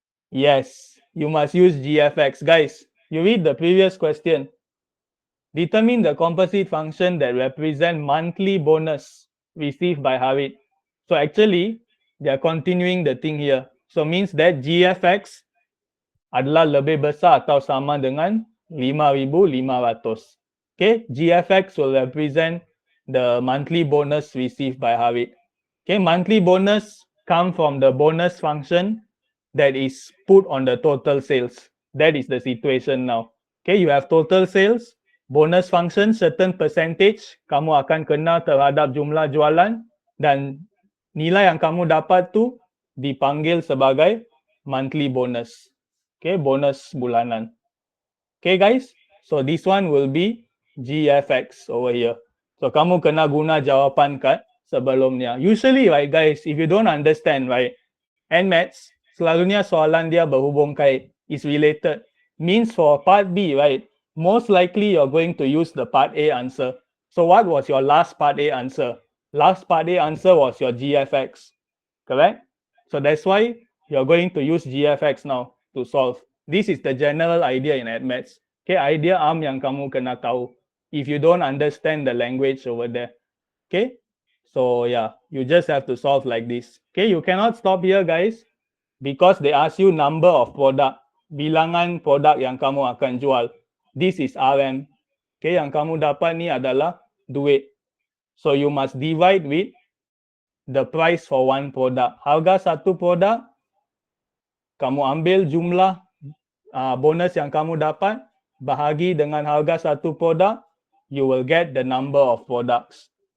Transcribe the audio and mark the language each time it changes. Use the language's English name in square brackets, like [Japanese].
[English] Yes, you must use gfx. Guys, you read the previous question. Determine the composite function that represent monthly bonus received by Harit. So actually, they are continuing the thing here. So means that [Malay] GFX adalah lebih besar atau sama dengan 5,500. [English] Okay, GFX will represent the monthly bonus received by Harit. Okay, monthly bonus come from the bonus function that is put on the total sales. That is the situation now. Okay, you have total sales, bonus function certain percentage [Malay] kamu akan kena terhadap jumlah jualan dan nilai yang kamu dapat tu dipanggil sebagai [English] monthly bonus. [Malay] Okay, bonus bulanan. [English] Okay guys, so this one will be GFX over here. [Malay] So kamu kena guna jawapan kat sebelumnya. [English] Usually right guys, if you don't understand right, NMATS [Malay] selalunya soalan dia berhubung kait, [English] is related. Means for part B, right, most likely you're going to use the part A answer. So what was your last part A answer? Last part A answer was your GFX, correct? So that's why you're going to use GFX now to solve. This is the general idea in AdMaths. Okay, [Malay] idea yang kamu kena tahu [English] if you don't understand the language over there. Okay, so yeah, you just have to solve like this. Okay, you cannot stop here, guys, because they ask you number of product, [Malay] bilangan produk yang kamu akan jual. [English] This is RM. [Malay] Okay, yang kamu dapat ni adalah duit. [English] So you must divide with the price for one product. [Malay] Harga satu produk, kamu ambil jumlah bonus yang kamu dapat, bahagi dengan harga satu produk, [English] you will get the number of products.